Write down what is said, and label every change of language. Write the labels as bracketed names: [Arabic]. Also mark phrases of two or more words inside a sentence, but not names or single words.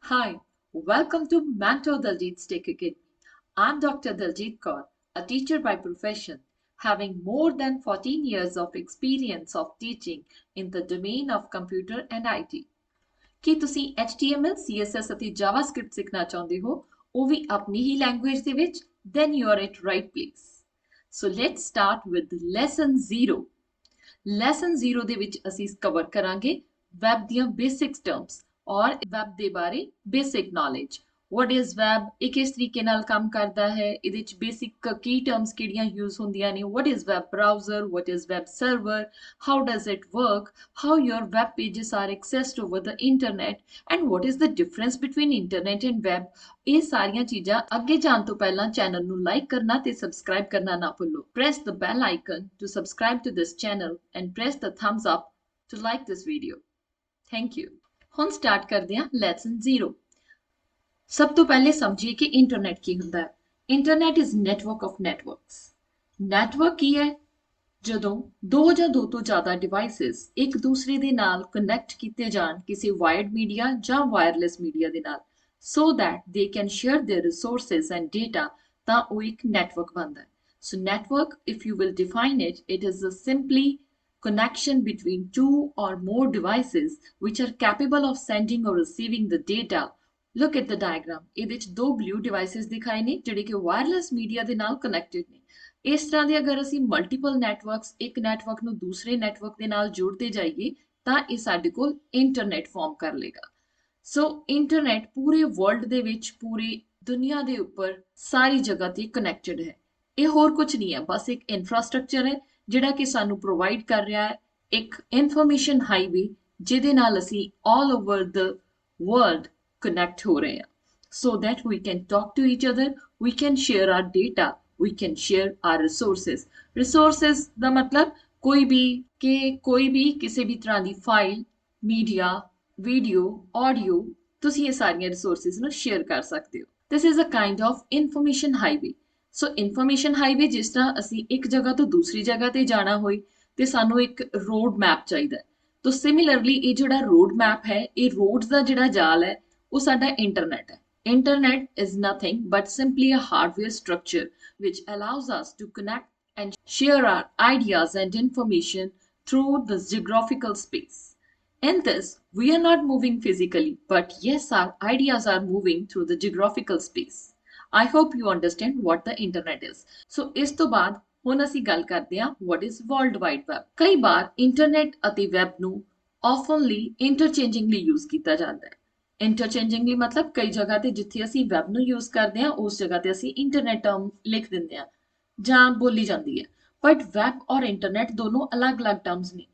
[English] Hi, welcome to Mentor Daljit's Tech Academy. I'm Dr. Daljit Kaur, a teacher by profession, having more than 14 years of experience of teaching in the domain of computer and IT. [Punjabi] ਕੀ ਤੁਸੀਂ HTML, CSS ਅਤੇ JavaScript ਸਿੱਖਣਾ ਚਾਹੁੰਦੇ ਹੋ, ਉਹ ਵੀ ਆਪਣੀ ਹੀ ਲੈਂਗੁਏਜ ਦੇ ਵਿੱਚ? [English] Then you are at right place. So let's start with lesson 0. [Punjabi] Lesson 0 ਦੇ ਵਿੱਚ ਅਸੀਂ ਕਵਰ ਕਰਾਂਗੇ ਵੈਬ ਦੀਆਂ [English] basics terms [Punjabi] ਔਰ ਵੈਬ ਦੇ ਬਾਰੇ [English] basic knowledge. what is web, [Punjabi] ਇਹ ਕਿਸ ਤਰੀਕੇ ਨਾਲ ਕੰਮ ਕਰਦਾ ਹੈ, ਇਹਦੇ ਵਿੱਚ ਬੇਸਿਕ ਕੀ ਟਰਮਸ ਕਿਹੜੀਆਂ ਯੂਜ਼ ਹੁੰਦੀਆਂ ਨੇ, [English] what is web browser, what is web server, how does it work, how your web pages are accessed over the internet, and what is the difference between internet and web। [Punjabi] ਇਹ ਸਾਰੀਆਂ ਚੀਜ਼ਾਂ ਅੱਗੇ ਜਾਣ ਤੋਂ ਪਹਿਲਾਂ ਚੈਨਲ ਨੂੰ ਲਾਈਕ ਕਰਨਾ ਤੇ ਸਬਸਕ੍ਰਾਈਬ ਕਰਨਾ ਨਾ ਭੁੱਲੋ। [English] press the bell icon to subscribe to this channel and press the thumbs up to like this video। Thank you। [Punjabi] ਹੁਣ ਸਟਾਰਟ ਕਰਦੇ ਹਾਂ ਲੈਸਨ 0। ਸਭ ਤੋਂ ਪਹਿਲੇ ਸਮਝੀਏ ਕਿ ਇੰਟਰਨੈਟ ਕੀ ਹੁੰਦਾ ਹੈ। [English] internet is network of networks. [Punjabi] ਨੈਟਵਰਕ ਕੀ ਹੈ? ਜਦੋਂ ਦੋ ਜਾਂ ਦੋ ਤੋਂ ਜ਼ਿਆਦਾ ਡਿਵਾਈਸਿਸ ਇੱਕ ਦੂਸਰੇ ਦੇ ਨਾਲ ਕਨੈਕਟ ਕੀਤੇ ਜਾਣ ਕਿਸੇ [English] wired media [Punjabi] ਜਾਂ [English] wireless media [Punjabi] ਦੇ ਨਾਲ, [English] so that they can share their resources and data, [Punjabi] ਤਾਂ ਉਹ ਇੱਕ ਨੈਟਵਰਕ ਬਣਦਾ ਹੈ। [English] So network, if you will define it, it is a simply connection between two or more devices which are capable of sending or receiving the data। Look at the diagram। [Punjabi] ਇਹਦੇ ਵਿੱਚ ਦੋ [English] blue devices [Punjabi] ਦਿਖਾਏ ਨੇ ਜਿਹੜੇ ਕਿ [English] wireless media [Punjabi] ਦੇ ਨਾਲ ਕਨੈਕਟਡ ਨੇ। ਇਸ ਤਰ੍ਹਾਂ ਦੇ ਅਗਰ ਅਸੀਂ [English] multiple networks [Punjabi] ਇੱਕ ਨੈਟਵਰਕ ਨੂੰ ਦੂਸਰੇ ਨੈਟਵਰਕ ਦੇ ਨਾਲ ਜੋੜਦੇ ਜਾਈਏ ਤਾਂ ਇਹ ਸਾਡੇ ਕੋਲ [English] internet form [Punjabi] ਕਰ ਲੇਗਾ। [English] so internet [Punjabi] ਪੂਰੇ ਵਰਲਡ ਦੇ ਵਿੱਚ, ਪੂਰੀ ਦੁਨੀਆ ਦੇ ਉੱਪਰ ਸਾਰੀ ਜਗ੍ਹਾ ਤੇ ਕਨੈਕਟਡ ਹੈ। ਇਹ ਹੋਰ ਕੁਝ ਨਹੀਂ ਹੈ, ਬਸ ਇੱਕ ਇਨਫਰਾਸਟ੍ਰਕਚਰ ਹੈ ਜਿਹੜਾ ਕਿ ਸਾਨੂੰ ਪ੍ਰੋਵਾਈਡ ਕਰ ਰਿਹਾ ਹੈ ਇੱਕ [English] information highway [Punjabi] ਜਿਹਦੇ ਨਾਲ ਅਸੀਂ [English] all over the world connect [Punjabi] ਹੋ ਰਹੇ ਹਾਂ, [English] so that we can talk to each other, we can share our data, we can share our resources। [Punjabi] resources ਦਾ ਮਤਲਬ ਕੋਈ ਵੀ ਕਿਸੇ ਵੀ ਤਰ੍ਹਾਂ ਦੀ [English] file, media, video, audio, [Punjabi] ਤੁਸੀਂ ਇਹ ਸਾਰੀਆਂ ਰਿਸੋਰਸਿਸ ਨੂੰ ਸ਼ੇਅਰ ਕਰ ਸਕਦੇ ਹੋ। [English] this is a kind of information highway। so information highway [Punjabi] ਜਿਸ ਤਰ੍ਹਾਂ ਅਸੀਂ ਇੱਕ ਜਗ੍ਹਾ ਤੋਂ ਦੂਸਰੀ ਜਗ੍ਹਾ ਤੇ ਜਾਣਾ ਹੋਏ ਤੇ ਸਾਨੂੰ ਇੱਕ [English] road map [Punjabi] ਚਾਹੀਦਾ, ਤਾਂ ਸਿਮਿਲਰਲੀ ਇਹ ਜਿਹੜਾ [English] road map [Punjabi] ਹੈ, ਇਹ ਰੋਡਸ ਦਾ ਜਿਹੜਾ ਜਾਲ ਹੈ ਉਹ ਸਾਡਾ ਇੰਟਰਨੈਟ ਹੈ। [English] internet is nothing but simply a hardware structure which allows us to connect and share our ideas and information through the geographical space। In this, we are not moving physically, but yes, our ideas are moving through the geographical space। I hope you understand what the internet is। [Punjabi] So ਇਸ ਤੋਂ ਬਾਅਦ ਹੁਣ ਅਸੀਂ ਗੱਲ ਕਰਦੇ ਹਾਂ [English] what is world wide web। [Punjabi] ਕਈ ਵਾਰ ਇੰਟਰਨੈਟ ਅਤੇ ਵੈਬ ਨੂੰ [English] oftenly interchangingly use [Punjabi] ਕੀਤਾ ਜਾਂਦਾ ਹੈ। ਇੰਟਰਚੇਂਜਿੰਗਲੀ ਮਤਲਬ ਕਈ ਜਗ੍ਹਾ ਤੇ ਜਿੱਥੇ ਅਸੀਂ ਵੈਬ ਨੂੰ ਯੂਜ਼ ਕਰਦੇ ਹਾਂ ਉਸ ਜਗ੍ਹਾ ਤੇ ਅਸੀਂ [English] internet term [Punjabi] ਲਿਖ ਦਿੰਦੇ ਹਾਂ ਜਾਂ ਬੋਲੀ ਜਾਂਦੀ ਹੈ, [English] but web [Punjabi] ਔਰ ਇੰਟਰਨੈਟ ਦੋਨੋਂ ਅਲੱਗ-ਅਲੱਗ ਟਰਮਸ ਨੇ।